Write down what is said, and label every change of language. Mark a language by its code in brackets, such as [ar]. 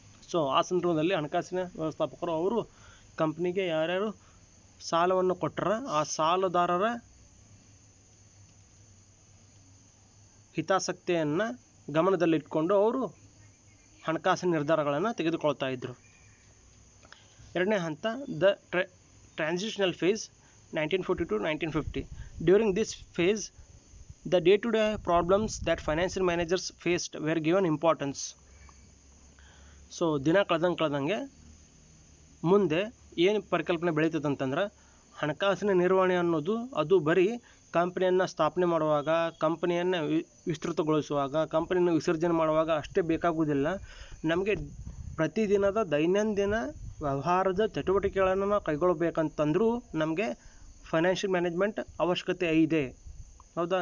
[kn] So ಆ ಸಂದರ್ಭದಲ್ಲಿ ಹಣಕಾಸಿನ ವ್ಯವಸ್ಥಾಪಕರು ಅವರು ಕಂಪ್ನಿಗೆ ಯಾರ್ಯಾರು ಸಾಲವನ್ನು ಕೊಟ್ಟರ ಆ ಸಾಲದಾರರ ಹಿತಾಸಕ್ತಿಯನ್ನು ಗಮನದಲ್ಲಿಟ್ಕೊಂಡು ಅವರು ಹಣಕಾಸಿನ ನಿರ್ಧಾರಗಳನ್ನು ತೆಗೆದುಕೊಳ್ತಾ ಇದ್ದರು. ಎರಡನೇ ಹಂತ, [en] The transitional phase 1940 to 1950. During this phase, the day-to-day problems that financial managers faced were given importance. [kn] So ದಿನ ಕಳೆದಂಗೆ ಮುಂದೆ ಏನು ಪರಿಕಲ್ಪನೆ ಬೆಳೀತದೆ ಅಂತಂದ್ರೆ, ಹಣಕಾಸಿನ ನಿರ್ವಹಣೆ ಅನ್ನೋದು ಅದು ಬರೀ ಕಂಪನಿಯನ್ನು ಸ್ಥಾಪನೆ ಮಾಡುವಾಗ, ಕಂಪನಿಯನ್ನು ವಿಸ್ತೃತಗೊಳಿಸುವಾಗ, ಕಂಪನಿಯನ್ನು ವಿಸರ್ಜನೆ ಮಾಡುವಾಗ ಅಷ್ಟೇ ಬೇಕಾಗುವುದಿಲ್ಲ. ನಮಗೆ ಪ್ರತಿದಿನದ ದೈನಂದಿನ ವ್ಯವಹಾರದ ಚಟುವಟಿಕೆಗಳನ್ನು ನಾವು ಕೈಗೊಳ್ಳಬೇಕಂತಂದರೂ ನಮಗೆ ಫೈನಾನ್ಷಿಯಲ್ ಮ್ಯಾನೇಜ್ಮೆಂಟ್ ಅವಶ್ಯಕತೆ ಇದೆ. ಹೌದಾ?